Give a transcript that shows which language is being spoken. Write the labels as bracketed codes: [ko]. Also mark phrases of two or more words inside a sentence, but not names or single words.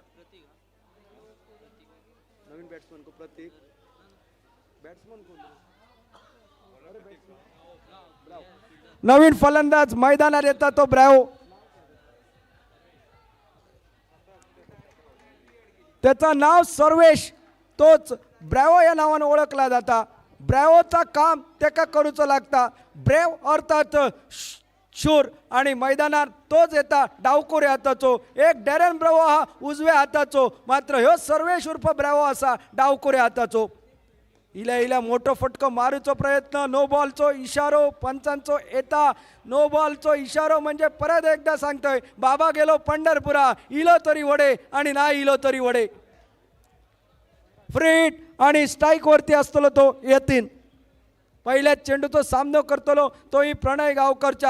[mr] नवीन बॅट्समन को प्रतीक, नवीन फलंदाज मैदानात येतात तो ब्रॅवो. त्याचं नाव सर्वेश, तोच ब्रॅवो या नावाने ओळखला जाता. [kok] ब्रॅवोचा काम तेका करूचं लागता. ब्रेव अर्थात शूर आणि मैदानात तोच येता डावखोऱ्या हाताचो. एक डॅरेन ब्रॅवो हा उजव्या हाताचो, मात्र ह्यो सर्वेश उर्फ ब्रॅवो असा डावखोऱ्या हाताचो. इला इला मोठो फटको मारूचो प्रयत्न, नो बॉलचो इशारो पंचांचो येता. नो बॉलचो इशारो म्हणजे परत एकदा सांगतोय, बाबा गेलो पंढरपुरा, इलो तरी वडे आणि नाही इलो तरी वडे. फ्रीट आणि स्ट्राईक वरती असतलो तो यतीन. पहिल्याच चेंडूचो सामनो करतलो तोही प्रणय गावकरच्या.